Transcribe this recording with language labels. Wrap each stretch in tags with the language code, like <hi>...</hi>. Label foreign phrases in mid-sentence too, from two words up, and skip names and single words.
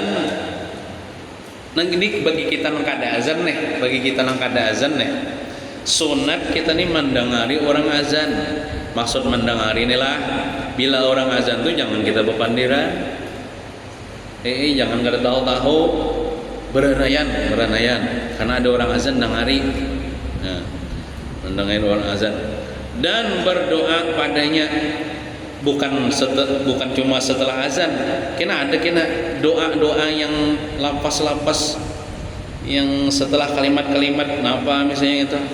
<bjn>Nah ini bagi kita nang kada azan nih, sunat kita nih mendengari orang azan. Maksud mendengari inilah bila orang azan tuh jangan kita bepandiran. Jangan kada tahu beranayan karena ada orang azan dengari.</bjn> <id>Nah, mendengar orang azan dan berdoa padanya bukan cuma setelah azan.</id> <bjn>Kena doa yang lapas yang setelah kalimat-kalimat apa misalnya itu.</bjn>